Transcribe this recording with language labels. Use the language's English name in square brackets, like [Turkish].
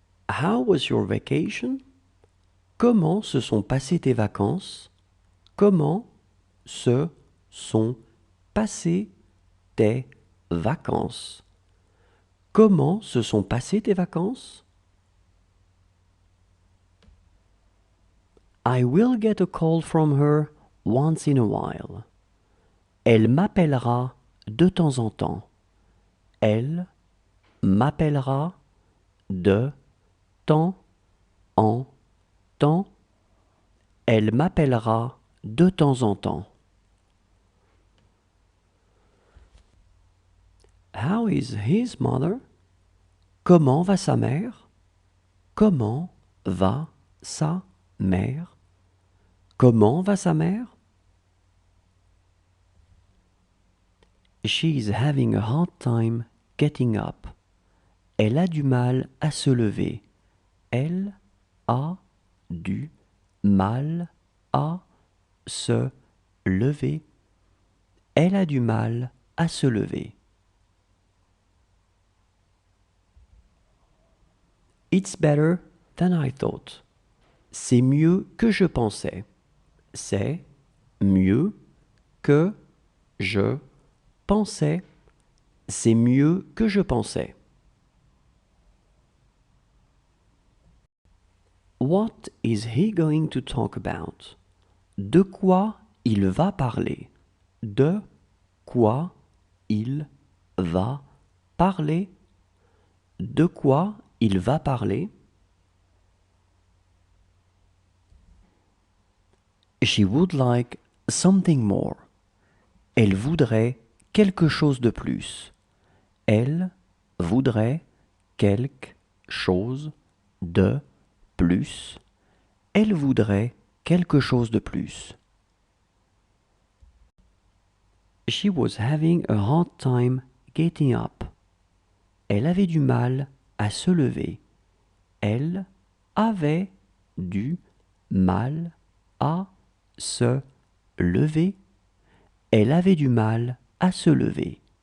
[English] How was your vacation? [French] Comment se sont passées tes vacances? Comment se sont passées tes vacances? Comment se sont passées tes vacances? [English] I will get a call from her once in a while. [French] Elle m'appellera de temps en temps. Elle m'appellera de temps en temps. Elle m'appellera de temps en temps. [English] How is his mother? [French] Comment va sa mère? Comment va sa mère? Comment va sa mère? [English] She is having a hard time getting up. [French] Elle a du mal à se lever. Elle a du mal à se lever. Elle a du mal à se lever. [English] It's better than I thought. [French] C'est mieux que je pensais. C'est mieux que je pensais. C'est mieux que je pensais. [English] What is he going to talk about? [French] De quoi il va parler? De quoi il va parler? De quoi il va parler? [English] She would like something more. [French] Elle voudrait quelque chose de plus. Elle voudrait quelque chose de plus. Elle voudrait quelque chose de plus. [English] She was having a hard time getting up. [French] Elle avait du mal à se lever. Elle avait du mal à se lever. Elle avait du mal à se lever.